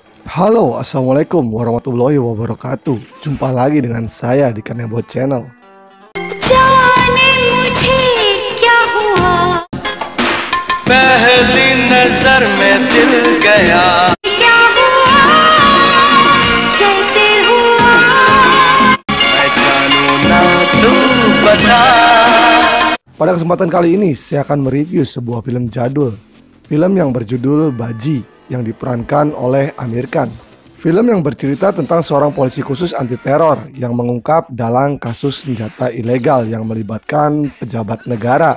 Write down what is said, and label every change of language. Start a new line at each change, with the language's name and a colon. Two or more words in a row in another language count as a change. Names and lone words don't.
Indonesian: Halo,
Arabic: السلام عليكم ورحمة الله وبركاته.
Indonesian: Jumpa lagi dengan saya di Kanebo Channel.
Hindi: जाने मुझे क्या हुआ पहली नजर में दिल गया क्या हुआ कैसे हुआ मैं जानू ना तू बता।
Indonesian: Pada kesempatan kali ini saya akan mereview sebuah film jadul. Film yang berjudul Baji yang diperankan oleh Amir Khan. Film yang bercerita tentang seorang polisi khusus anti teror yang mengungkap dalang kasus senjata ilegal yang melibatkan pejabat negara.